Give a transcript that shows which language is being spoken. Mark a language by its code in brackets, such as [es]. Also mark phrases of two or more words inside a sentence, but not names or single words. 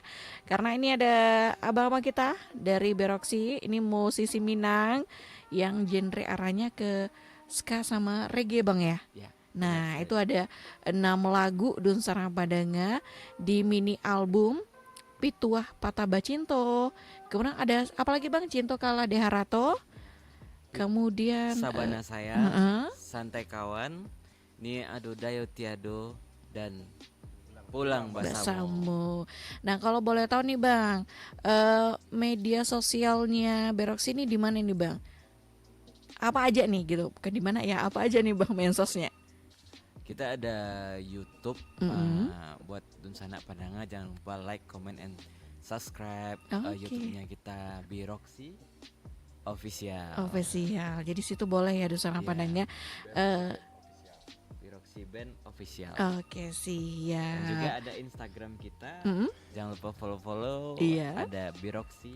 [id] Karena ini ada abang-abang kita dari Beroksi, ini musisi Minang yang genre arahnya ke ska sama reggae Bang ya. Nah, itu ada 6 lagu Dusana Pandanga di mini album Pituah Patah Bacinto. Kemudian ada apa lagi Bang? Cinto Kala Deharato. Kemudian Sabana Saya, Santai Kawan, Ni Ado Dayo Tiado, dan Pulang Basamu. Nah, kalau boleh tahu nih Bang, media sosialnya Beroksi ini di mana nih Bang? Apa aja nih gitu? Bukan di mana ya? Apa aja nih Bang mensosnya? Kita ada YouTube buat Dusana Pandanga. [en] Jangan lupa like, comment, and subscribe. [id] YouTube-nya kita Beroksi Official. Jadi situ boleh ya Dusana Pandanga. Beroksi Band Official. Siap. Dan juga ada Instagram kita. Jangan lupa follow. Ada Beroksi